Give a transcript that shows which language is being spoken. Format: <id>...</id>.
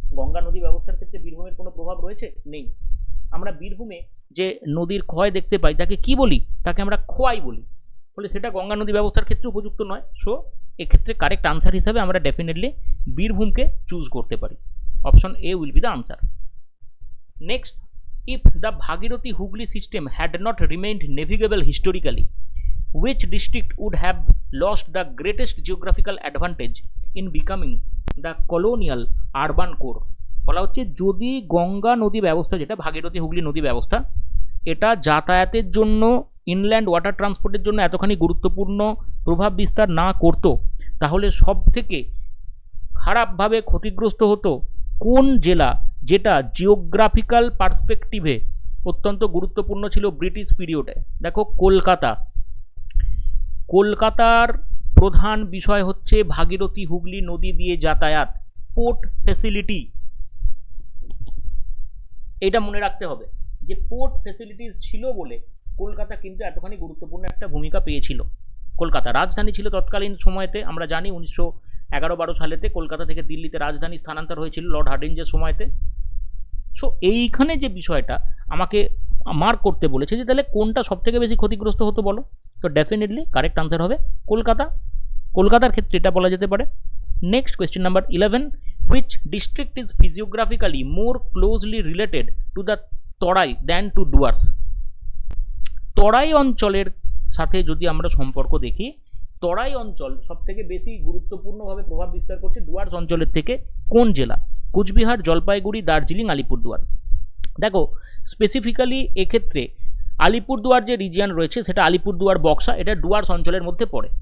<bn>গঙ্গা নদী ব্যবস্থার ক্ষেত্রে বীরভূমের কোনো প্রভাব রয়েছে? নেই। আমরা বীরভূমে যে নদীর ক্ষয় দেখতে পাই তাকে কি বলি? তাকে আমরা খোয়াই বলি। ফলে সেটা গঙ্গা নদী ব্যবস্থার ক্ষেত্রে উপযুক্ত নয়। সো এক্ষেত্রে কারেক্ট আনসার হিসাবে আমরা ডেফিনেটলি বীরভূমকে চুজ করতে পারি।</bn> <en>Option A will be the answer. Next, if the Bhagirathi Hooghly system had not remained navigable historically, which district would have lost the greatest geographical advantage in becoming the colonial urban core?</en> <bn>বলা হচ্ছে যদি গঙ্গা নদী ব্যবস্থা, যেটা ভাগীরথী হুগলি নদী ব্যবস্থা, এটা যাতায়াতের জন্য, ইনল্যান্ড ওয়াটার ট্রান্সপোর্টের জন্য এতখানি গুরুত্বপূর্ণ প্রভাব বিস্তার না করত, তাহলে সব থেকে খারাপভাবে ক্ষতিগ্রস্ত হতো কোন জেলা, যেটা জিওগ্রাফিক্যাল পার্সপেক্টিভে অত্যন্ত গুরুত্বপূর্ণ ছিল ব্রিটিশ পিরিয়ডে? দেখো কলকাতা। কলকাতার প্রধান বিষয় হচ্ছে ভাগীরথী হুগলি নদী দিয়ে যাতায়াত, পোর্ট ফেসিলিটি। এটা মনে রাখতে হবে যে পোর্ট ফেসিলিটিস ছিল বলে কলকাতা কিন্তু এতখানি গুরুত্বপূর্ণ একটা ভূমিকা পেয়েছিল। কলকাতা রাজধানী ছিল তৎকালীন সময়তে, আমরা জানি 1911-12 সালেতে কলকাতা থেকে দিল্লিতে রাজধানী স্থানান্তর হয়েছিল লর্ড হার্ডিঞ্জের সময়তে। সো এইখানে যে বিষয়টা আমাকে মার্ক করতে বলেছে যে তাহলে কোনটা সব থেকে বেশি ক্ষতিগ্রস্ত হতো বলো, তো ডেফিনেটলি কারেক্ট আনসার হবে কলকাতা। কলকাতার ক্ষেত্রে এটা বলা যেতে পারে।</bn> <en>Next question number 11, which district is physiographically more closely related to the Terai than to Dooars?</en> <bn>তরাই অঞ্চলের সাথে যদি আমরা সম্পর্ক দেখি, তরাই অঞ্চল সব থেকে বেশি গুরুত্বপূর্ণভাবে প্রভাব বিস্তার করছে ডুয়ার্স অঞ্চলের থেকে কোন জেলা? কোচবিহার, জলপাইগুড়ি, দার্জিলিং, আলিপুরদুয়ার। দেখো স্পেসিফিক্যালি এক্ষেত্রে আলিপুরদুয়ার যে রিজিয়ন রয়েছে সেটা আলিপুরদুয়ার বক্সা, এটা ডুয়ার্স অঞ্চলের মধ্যে পড়ে।</bn>